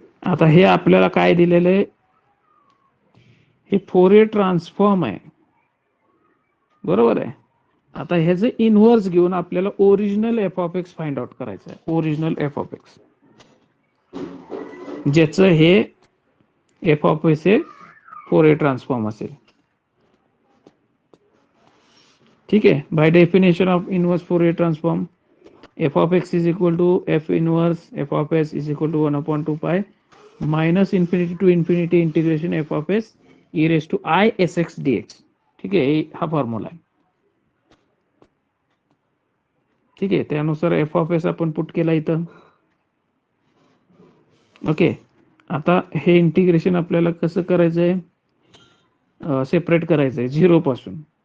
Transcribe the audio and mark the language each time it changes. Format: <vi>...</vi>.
<mr>आता हे आपल्याला काय दिलेलं आहे, हे फोरियर ट्रान्सफॉर्म आहे, बरोबर आहे. आता ह्याचं इनव्हर्स घेऊन आपल्याला original F of x find out करायचं आहे. ओरिजिनल एफ ऑफ एक्स ज्याचं हे एफ ऑफ एस हे फोरियर ट्रान्सफॉर्म असेल. ठीक आहे.</mr> <en>By definition of inverse Fourier transform, f of x is equal to f inverse f of s is equal to 1/2 pi minus infinity to infinity integration f of s e raise to i s x d x.</en> <mr>ठीक आहे, हा formula आहे. ठीक आहे, त्यानुसार F of S आपण put केला इथं. ओके, आता हे इंटिग्रेशन आपल्याला कसं करायचंय, सेपरेट करायचंय 0 पासून.</mr>